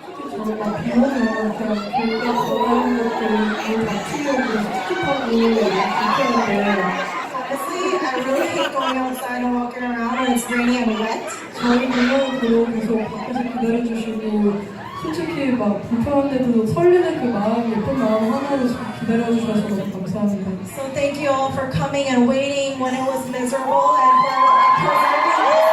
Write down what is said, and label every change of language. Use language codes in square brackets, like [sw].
[ko] 저희가 비 오면 그냥 길가 걸어오는 것들 맞추려고 스킵하고 불편한데 [en] Honestly, I really hate going outside and walking around when it's rainy and wet. [ko] 저희 공연도 계속 밖에서 기다려주시고 솔직히 막 불편한데도 설레는 그 마음, 예쁜 마음 하나로 기다려주셔서 너무 감사합니다. [en] So thank you all for coming and waiting when it was miserable and for preserving this.